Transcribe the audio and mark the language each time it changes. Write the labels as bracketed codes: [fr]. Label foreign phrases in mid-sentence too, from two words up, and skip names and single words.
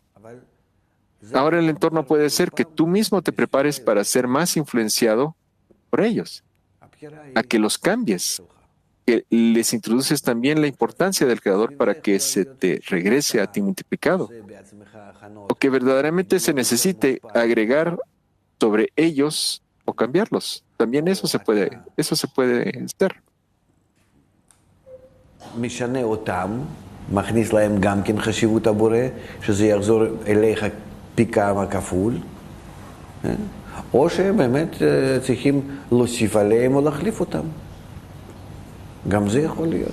[es] Ahora el entorno puede ser que tú mismo te prepares para ser más influenciado por ellos, a que los cambies, que les introduces también la importancia del Creador para que se te regrese a ti multiplicado, o que verdaderamente se necesite agregar sobre ellos o cambiarlos. También eso se puede hacer. [he] משנה אותם, מכניס להם גם כן חשיבות הבורא, שזה יחזור אליך פי כמה כפול, או שהם באמת צריכים להוסיף עליהם או להחליף אותם. גם זה יכול להיות.